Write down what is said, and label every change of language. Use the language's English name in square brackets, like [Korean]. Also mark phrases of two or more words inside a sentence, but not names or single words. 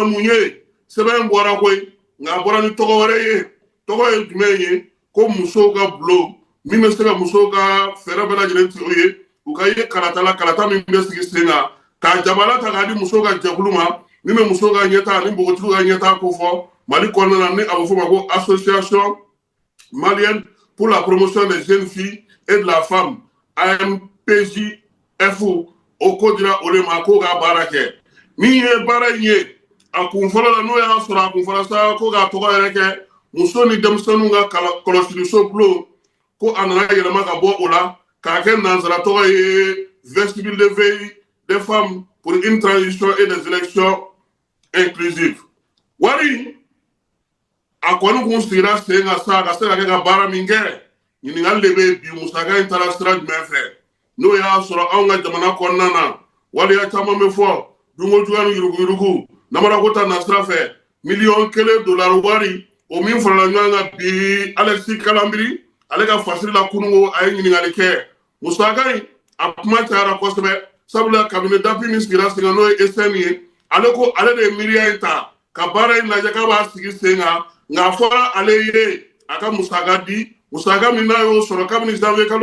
[Bambara] mun ye sɛbɛn bɔra koyi nka a bɔra ni tɔgɔ wɛrɛ ye tɔgɔ ye jumɛn ye ko musow ka bulon min bɛ se ka musow ka fɛɛrɛ bɛɛ lajɛlen tigɛ u ye u ka ye kalata la kalata min bɛ sigi sen kan k'a jabala ta k'a di musow ka jɛkulu ma min bɛ musow ka ɲɛtaa ani npogotigiw ka ɲɛtaa ko fɔ Mali kɔnɔna na ni a bɛ fɔ o ma ko [French] association malienne pour la promotion des jeunes filles et de la femme [Bambara] AMPJF o ko dira o de ma k'o ka baara kɛ min ye baara in ye a kun fɔlɔ la n'o y'a sɔrɔ a kun fɔlɔ sa ko k'a tɔgɔ yɛrɛ kɛ muso ni denmisɛnninw ka kɔlɔsiliso bulon ko a nana yɛlɛma ka bɔ o la k'a kɛ nansara tɔgɔ ye [French] vestibule de veille des femmes pour une transition et des élections inclusives [Bambara] wari a kɔni kun sigira sen kan sa ka se ka kɛ ka baara min kɛ ɲininkali de bɛ bi musaka in taara sira jumɛn fɛ n'o y'a sɔrɔ anw ka jamana kɔnɔna na waleya caman bɛ fɔ dunko juguya ni yuruguyurugu namarako ta na sira fɛ $1 wari o min farala ɲɔgɔn kan bi Alexis Kalanbiri ale ka fasiri la kununko a ye ɲininkali kɛ musaka in a kuma cayara kosɛbɛ sabula [French] kabine d'appui [Bambara] min sigira sen kan n'o ye ESN ye ale ko ale de ye miiriya in ta ka baara in lajɛ k'a b'a sigi sen kan nka a fɔra ale ye a ka musaka di musaka min n'a y'o sɔrɔ kabini janvier